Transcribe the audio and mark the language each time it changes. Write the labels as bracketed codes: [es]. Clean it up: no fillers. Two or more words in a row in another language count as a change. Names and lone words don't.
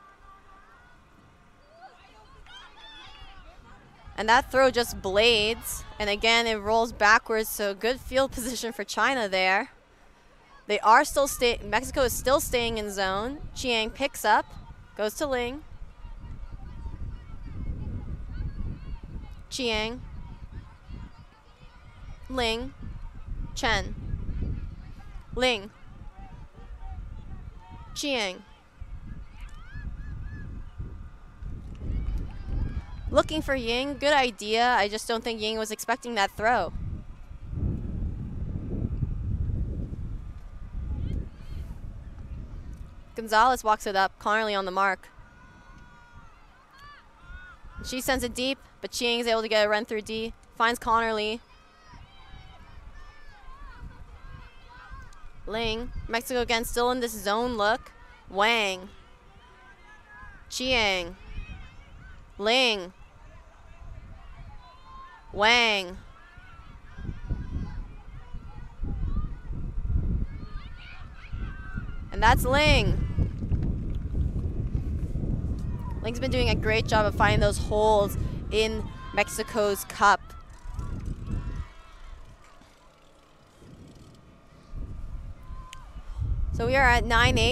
[en] And that throw just blades, and again it rolls backwards, so good field position for China there. They are still Mexico is still staying in zone. Chiang picks up, goes to Ling. Chiang. Ling. Chen. Ling. Chiang. Looking for Ying, good idea. I just don't think Ying was expecting that throw. Gonzalez walks it up, Connerly on the mark. She sends it deep, but Chiang is able to get a run through D. Finds Connerly. Ling. Mexico again still in this zone look. Wang. Chiang. Ling. Wang. And that's Ling. Ling's been doing a great job of finding those holes in Mexico's cup. So we are at 9-8.